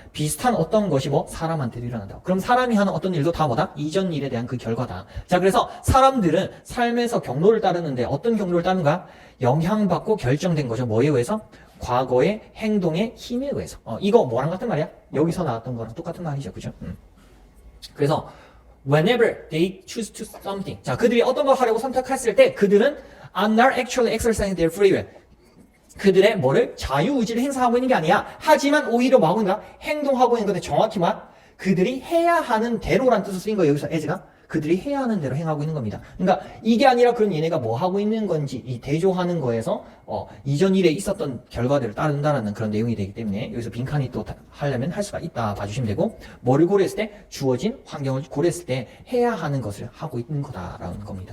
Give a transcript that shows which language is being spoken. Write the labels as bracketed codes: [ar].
[ko] 비슷한 어떤 것이 사람한테도 일어난다. 그럼 사람이 하는 어떤 일도 다 뭐다? 이전 일에 대한 그 결과다. 자, 그래서 사람들은 삶에서 경로를 따르는데 어떤 경로를 따르는가? 영향받고 결정된 거죠. 뭐에 의해서? 과거의 행동의 힘에 의해서. 이거 뭐랑 같은 말이야? 여기서 나왔던 거랑 똑같은 말이죠. 그죠? 그래서 [en] whenever they choose to something. [ko] 자, 그들이 어떤 걸 하려고 선택했을 때 그들은 [en] are not actually exercising their free will. [ko] 그들의 뭐를? 자유의지를 행사하고 있는 게 아니야. 하지만 오히려 뭐 하고 있는가? 행동하고 있는 건데 정확히 그들이 해야 하는 대로란 뜻을 쓰인 거예요. 여기서 as가. 그들이 해야 하는 대로 행하고 있는 겁니다. 그러니까 이게 아니라 그럼 얘네가 뭐 하고 있는 건지 이 대조하는 거에서 이전 일에 있었던 결과들을 따른다라는 그런 내용이 되기 때문에 여기서 빈칸이 또 하려면 할 수가 있다 봐주시면 되고 뭐를 고려했을 때 주어진 환경을 고려했을 때 해야 하는 것을 하고 있는 거다라는 겁니다.